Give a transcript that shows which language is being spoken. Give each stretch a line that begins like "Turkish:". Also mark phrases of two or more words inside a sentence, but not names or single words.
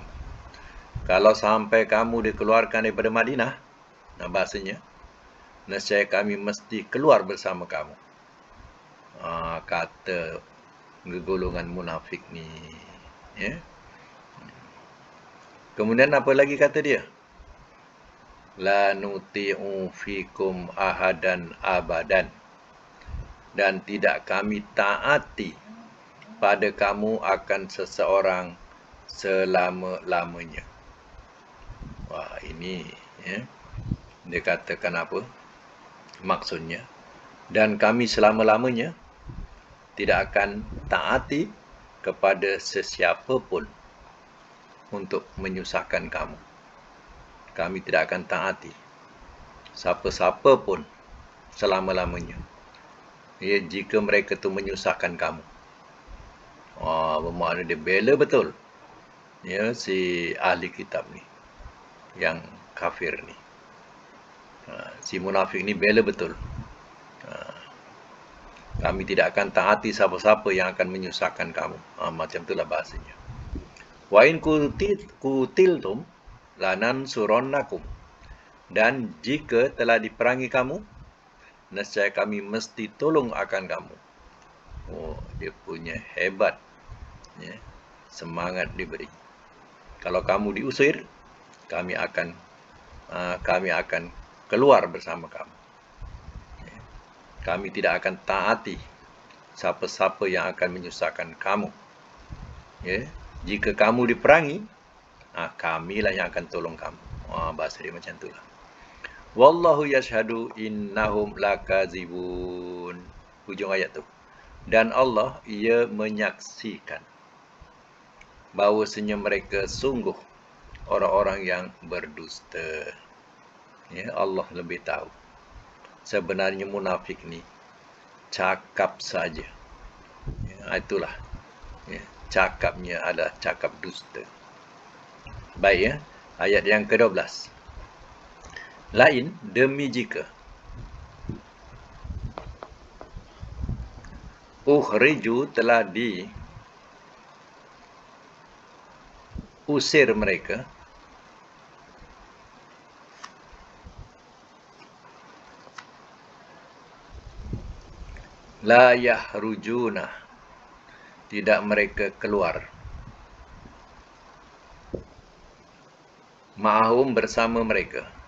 Malay: Kalau sampai kamu dikeluarkan daripada Madinah, bahasanya, nescaya kami mesti keluar bersama kamu. Kata golongan munafik ni. Ya. Kemudian apa lagi kata dia?
Arabic: لا نطيع فيكم أحدا أبدا,
Malay: dan tidak kami taati pada kamu akan seseorang selama-lamanya. Wah, ini, ya, dia katakan apa maksudnya? Dan kami selama-lamanya tidak akan taati kepada sesiapa pun untuk menyusahkan kamu. Kami tidak akan taati siapa-siapa pun selama-lamanya, ya, jika mereka tu menyusahkan kamu. Bermakna dia bela betul, ya, si ahli kitab ni, yang kafir ni. Si munafik ni bela betul. Kami tidak akan taati siapa-siapa yang akan menyusahkan kamu. Macam itulah bahasanya.
Arabic: وإن قوتلتم لننصرنكم,
Malay: dan jika telah diperangi kamu, nescaya kami mesti tolong akan kamu. Dia punya hebat, ya, semangat diberi. Kalau kamu diusir, kami akan keluar bersama kamu. Kami tidak akan taati siapa-siapa yang akan menyusahkan kamu. Ya. Jika kamu diperangi, kamilah yang akan tolong kamu. Bahasa dia macam itulah.
Arabic: والله يشهد إنهم لكاذبون.
Malay: Hujung ayat tu. Dan Allah, ia menyaksikan bahawasanya mereka sungguh orang-orang yang berdusta. Ya, Allah lebih tahu. Sebenarnya munafik ni cakap saja. Ya, itulah. Ya, cakapnya adalah cakap dusta. Baik, ya. Ayat yang ke-12. Lain, demi jika ukhriju, telah diusir mereka,
Arabic: لا يخرجون,
Malay: tidak mereka keluar, ma'ahum, bersama mereka,